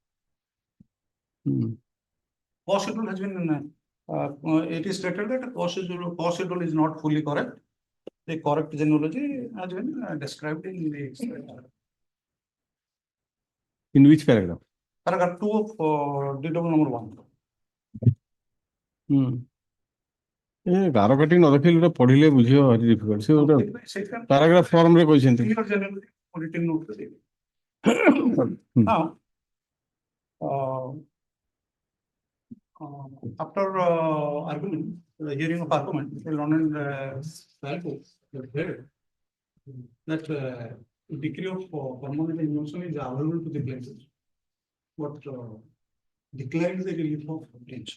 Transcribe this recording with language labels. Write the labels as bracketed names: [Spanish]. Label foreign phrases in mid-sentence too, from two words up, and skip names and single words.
[English] Cost schedule has been. It is stated that cost schedule is not fully correct. The correct genealogy has been described in the. In which paragraph? Paragraph 2 of DW number 1. [Odia] ଗାର କାଟି ନ ଦେଖିଲେ ଗୋଟେ ପଢିଲେ ବୁଝିବ ଭାରି difficult. ସେ ଗୋଟେ [English] paragraph form [Odia] ରେ କହିଛନ୍ତି. [English] Now, after argument, the hearing of argument, the learned trial court declared that decree of permanent injunction is available to the plaintiff, but declined the relief of bench.